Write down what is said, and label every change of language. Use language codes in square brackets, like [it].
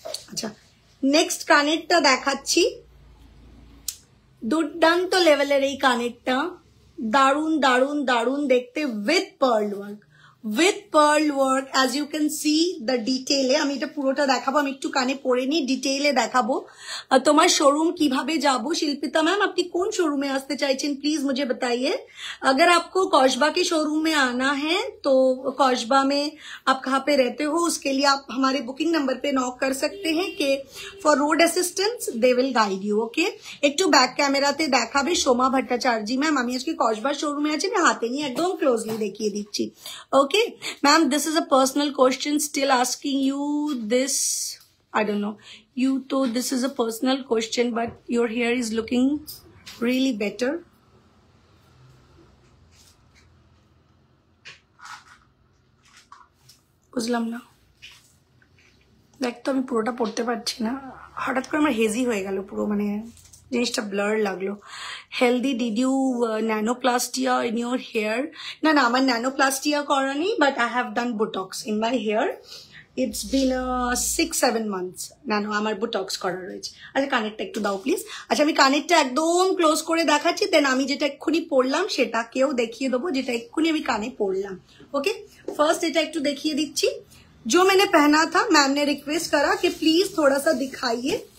[bn] আচ্ছা, নেক্সট কানেরটা দেখাচ্ছি। দুর্দান্ত লেভেলের এই কানেরটা, দারুন দারুন দারুন দেখতে, with pearl work, [en] with pearl work, as you can see the detail [bn] আমি এটা পুরোটা দেখাবো, আমি একটু কানে পরে নি, ডিটেইলে দেখাবো। তোমার শোরুম কিভাবে যাবো? শিল্পিতা ম্যাম আপনি কোন শোরুমে আসতে চাইছেন [hi] प्लीज मुझे बताइए। अगर आपको कौशबा के शोरूम में आना है तो कौशबा में आप कहाँ पे रहते हो, उसके लिए आप हमारे बुकिंग नंबर पे नॉक कर सकते हैं कि [en] For road assistance they will guide you. [bn] Okay, একটু ব্যাক ক্যামেরাতে দেখাবে সোমা ভট্টাচার্য ম্যাম। আমি আজকে কসবা শোরুমে আছি, আমি হাতে নিয়ে একদম ক্লোজলি দেখিয়ে দিচ্ছি। [en] Okay ma'am, this is a personal question, still asking you this, I don't know, you told this is a personal question, but your hair is looking really better. [bn] বুঝলাম না, দেখ তো আমি পুরোটা পড়তে পারছি না, হঠাৎ করে আমার হেজি হয়ে গেল পুরো, মানে জিনিসটা ব্লার লাগলো। [en] Healthy, did you nanoplastia in your hair? [bn] না না, আমার ন্যানোপ্লাস্টিয়া করা নেই, [en] But I have done Botox in my hair. It's been 6-7 months [bn] nano আমার বোটক্স করা রয়েছে। আচ্ছা কানেরটা একটু দাও প্লিজ। আচ্ছা আমি কানেরটা একদম ক্লোজ করে দেখাচ্ছি, দেন আমি যেটা এক্ষুনি পড়লাম সেটাকেও দেখিয়ে দেবো, যেটা এক্ষুনি আমি কানে পড়লাম। ওকে, ফার্স্ট এটা একটু দেখিয়ে দিচ্ছি। [hi] जो मैंने पहना था, मैम ने रिक्वेस्ट करा कि प्लीज थोड़ा सा दिखाइए,